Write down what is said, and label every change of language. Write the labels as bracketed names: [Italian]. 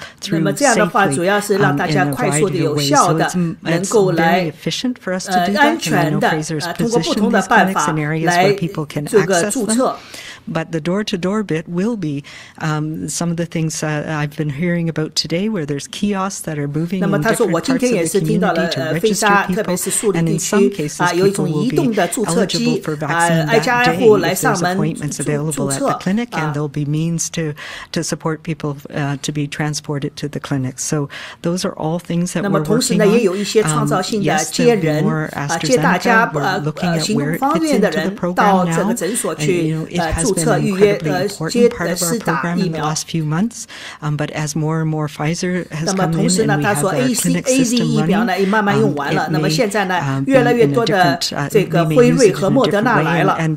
[Chinese] 那么这样的话，主要是让大家快速的、有效的，能够来安全的通过不同的办法来这个注册。 [English] But the door-to-door bit will be some of the things I've been hearing about today, where there's kiosks that are moving in different parts of the community to register people, and in some cases people will be eligible for vaccine that day if there's appointments available at the clinic, and there'll be means to support people to be transported to the clinic. So those are all things that we're working on. Yes, there'll be more AstraZeneca. We're looking at where it fits into the program now, and it has been an incredibly important part of our program in the last few months, but as more and more Pfizer has come in and we have our clinic system running, it may [Chinese] 现在呢，越来越多的这个辉瑞和莫德纳来了。